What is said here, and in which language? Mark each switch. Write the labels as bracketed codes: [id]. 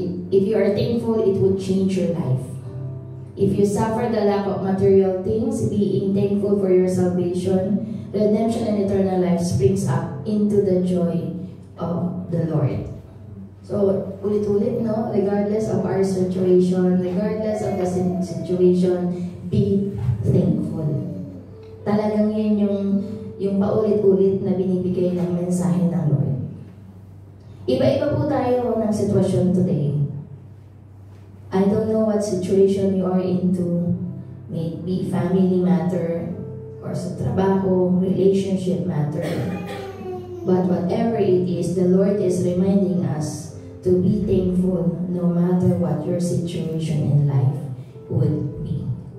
[en] If you are thankful, it would change your life. If you suffer the lack of material things, being thankful for your salvation, redemption, and eternal life springs up into the joy of the Lord. So, ulit-ulit, no? Regardless of our situation, regardless of the situation, be thankful. [tl] Talagang yan yung paulit-ulit na binibigay ng mensahe ng Lord. Iba-iba po tayo ng sitwasyon today. [en] I don't know what situation you are into. Maybe family matter, or [tl] sa trabaho, [en] relationship matter. But whatever it is, the Lord is reminding us to be thankful no matter what your situation in life would be.